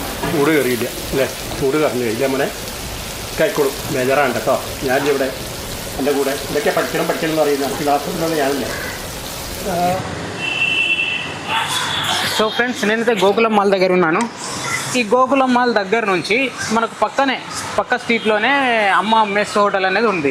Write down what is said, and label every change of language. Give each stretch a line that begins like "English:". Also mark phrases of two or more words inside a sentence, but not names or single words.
Malayalam: ചൂട് കയറിയില്ല അല്ലേ? ചൂട് കറഞ്ഞു കഴിഞ്ഞാൽ നമ്മളെ കഴിക്കോളും. ബേജാറാണ് കേട്ടോ. ഞാനിവിടെ എൻ്റെ കൂടെ ഇതൊക്കെ പഠിക്കണം എന്ന് പറയുന്നത് എനിക്ക് ക്ലാസ്സിലുള്ള ഞാനില്ല.
English: so friends,
Telugu: నేనైతే గోకులం మాల్ దగ్గర ఉన్నాను. ఈ గోకులం మాల్ దగ్గర నుంచి మనకు పక్క స్ట్రీట్లోనే అమ్మ మెస్ హోటల్ అనేది ఉంది.